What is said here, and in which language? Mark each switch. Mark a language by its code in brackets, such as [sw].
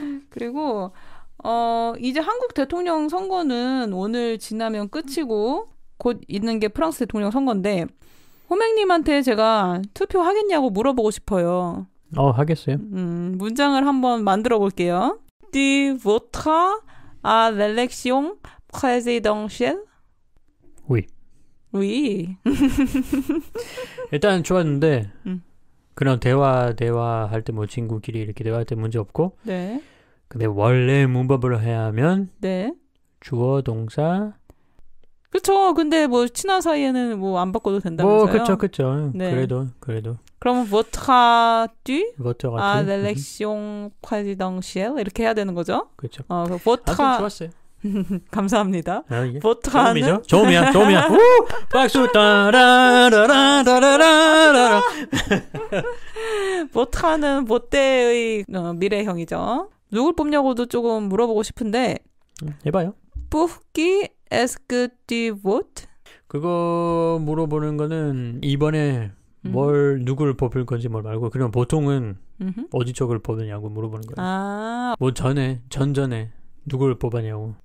[ko] 그리고 이제 한국 대통령 선거는 오늘 지나면 끝이고 곧 있는 게 프랑스 대통령 선거인데 호맹님한테 제가 투표하겠냐고 물어보고 싶어요. 하겠어요. 문장을 한번 만들어 볼게요. [fr] Tu voteras à l'élection présidentielle? Oui. Oui. [ko] 일단 좋았는데 그런 대화할 때 뭐 친구끼리 이렇게 대화할 때 문제 없고. 네. 근데 원래 문법으로 해야 하면 네. 주어 동사. 그렇죠. 근데 뭐 친한 사이에는 뭐 안 바꿔도 된다면서요. 그렇죠. 네. 그래도. 그러면 [fr] voteras-tu à voteras-tu? l'élection présidentielle? [ko] 이렇게 해야 되는 거죠? 그렇죠. [fr] voteras. [ko] 좋았어요. 감사합니다. 이게 [fr] voteras-는 [ko] 처음이야. 박수 따라라라라라라라. voteras-는 못대의 미래형이죠. 누굴 뽑냐고도 조금 물어보고 싶은데 해봐요. [fr] Pour qui est-ce que tu votes? [ko] 그거 물어보는 거는 이번에 누구를 뽑을 건지 뭘 말고 그냥 보통은 어디 쪽을 뽑느냐고 물어보는 거예요. 아. 뭐 전전에 누구를 뽑았냐고.